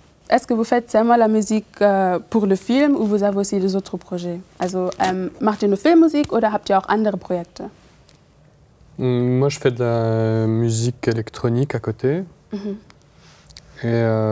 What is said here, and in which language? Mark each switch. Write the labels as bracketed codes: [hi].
[fr] Est-ce que vous faites seulement la musique pour le film ou vous avez aussi des autres projets? [de] Also macht ihr nur Filmmusik oder habt ihr auch andere Projekte? [fr] Moi, je fais de la musique électronique à côté. Et